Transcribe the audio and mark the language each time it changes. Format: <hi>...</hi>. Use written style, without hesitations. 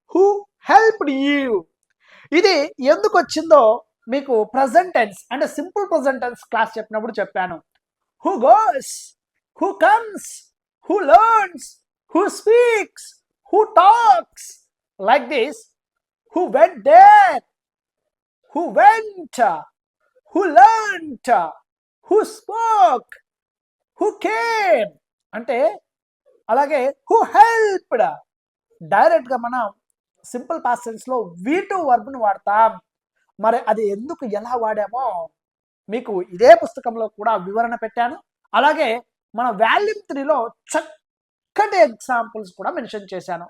<en>Who helped you.</en> <te>ఇది ఎందుకు వచ్చిందో మీకు ప్రజెంట్ టెన్స్ అంటే సింపుల్ ప్రజెంట్ టెన్స్ క్లాస్ చెప్పినప్పుడు చెప్పాను.</te> <en>Who goes, who comes, who learns, who speaks, who talks like this. Who went there, who went, who learnt, who spoke, who came</en> <te>అంటే అలాగే</te> <en>who helped.</en> <te>డైరెక్ట్గా మనం simple past టెన్స్లో V2 వర్బ్ను వాడతాం. మరి అది ఎందుకు ఎలా వాడామో మీకు ఇదే పుస్తకంలో కూడా వివరణ పెట్టాను. అలాగే మన వాల్యూమ్ 3లో చక్కటి ఎగ్జాంపుల్స్ కూడా మెన్షన్ చేశాను.</te>